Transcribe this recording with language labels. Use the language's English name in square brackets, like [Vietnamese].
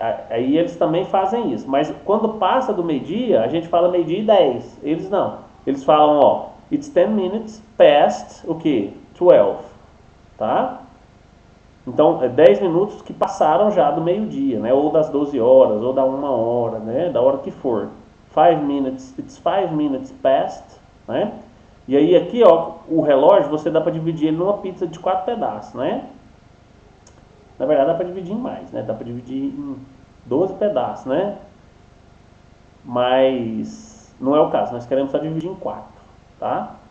[Portuguese] Aí eles também fazem isso. Mas quando passa do meio-dia, a gente fala meio-dia e 10. Eles não. Eles falam, ó, [English] it's 10 minutes past, [Portuguese] o quê? 12. Tá? Então, é 10 minutos que passaram já do meio-dia, né? Ou das 12 horas, ou da 1 hora, né? Da hora que for. [English] 5 minutes, it's 5 minutes past, né? [Portuguese] E aí aqui, ó, o relógio, você dá para dividir ele numa pizza de 4 pedaços, né? Na verdade, dá para dividir em mais, né? Dá para dividir em 12 pedaços, né? Mas não é o caso, nós queremos só dividir em 4, tá?